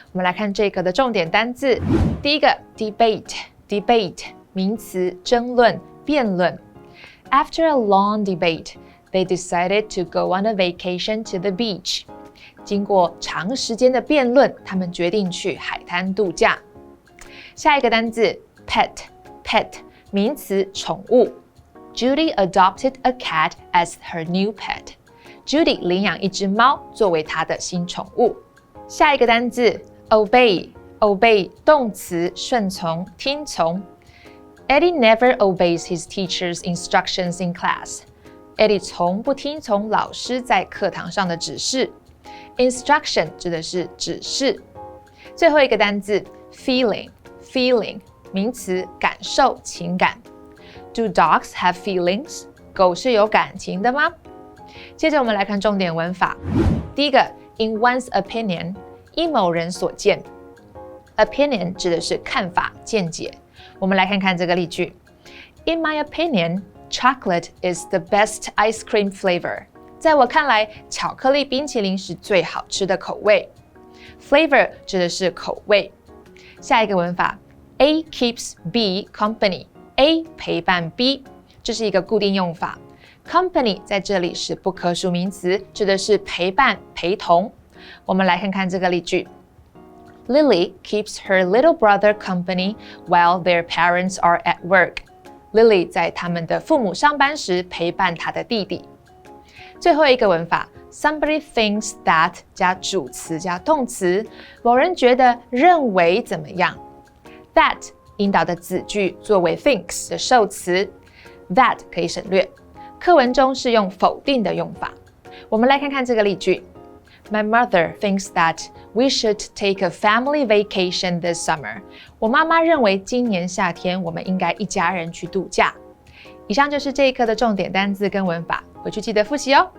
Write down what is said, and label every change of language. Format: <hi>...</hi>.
<zh>我们来看这课的重点单字。第一个 debate 名词，争论、辩论。</zh> <en>After a long debate, they decided to go on a vacation to the beach.</en> <zh>经过长时间的辩论，他们决定去海滩度假。下一个单字 pet 名词，宠物。</zh> <en>Judy adopted a cat as her new pet.</en> <zh>Judy 领养一只猫作为她的新宠物。下一个单字 obey 动词，顺从、听从。</zh> <en>Eddie never obeys his teacher's instructions in class.</en> <zh>Eddie 从不听从老师在课堂上的指示。 Instruction 指的是指示。最后一个单字 feeling 名词，感受、情感。</zh> <en>Do dogs have feelings?</en> <zh>狗是有感情的吗？接着我们来看重点文法。第一个</zh> <en>in one's opinion</en> <zh>依某人所见。 Opinion 指的是看法、见解。我们来看看这个例句。</zh> <en>In my opinion, chocolate is the best ice cream flavor.</en> <zh>在我看来，巧克力冰淇淋是最好吃的口味。 Flavor 指的是口味。下一个文法</zh> <en>A keeps B company.</en> <zh>A 陪伴 B， 这是一个固定用法。Company 在这里是不可数名词，指的是陪伴、陪同。我们来看看这个例句。</zh> <en>Lily keeps her little brother company while their parents are at work.</en> <zh>Lily 在他们的父母上班时陪伴她的弟弟。最后一个文法</zh> <en>Somebody thinks that</en> <zh>加主词加动词，某人觉得、认为怎么样。 That 引导的子句作为 thinks 的受词 ，that 可以省略。课文中是用否定的用法。我们来看看这个例句。</zh> <en>My mother thinks that we should take a family vacation this summer.</en> <zh>我妈妈认为今年夏天我们应该一家人去度假。以上就是这一课的重点单字跟文法，回去记得复习哦。</zh>